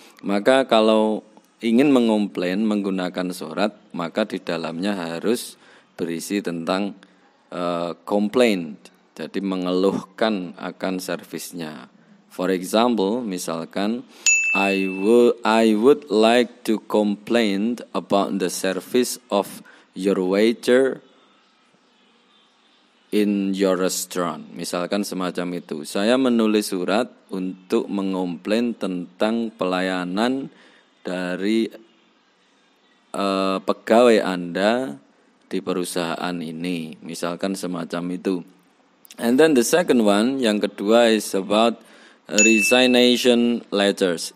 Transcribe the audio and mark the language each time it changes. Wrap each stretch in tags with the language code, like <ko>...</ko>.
<id>Maka kalau ingin mengomplain menggunakan surat, maka di dalamnya harus berisi tentang complaint, jadi mengeluhkan akan servisnya.</id> <en>For example,</en> <id>misalkan</id> <en>I would like to complain about the service of your waiter in your restaurant.</en> <id>Misalkan semacam itu. Saya menulis surat untuk mengomplain tentang pelayanan dari pegawai Anda di perusahaan ini. Misalkan semacam itu.</id> <en>And then the second one,</en> <id>yang kedua</id> <en>is about resignation letters.</en>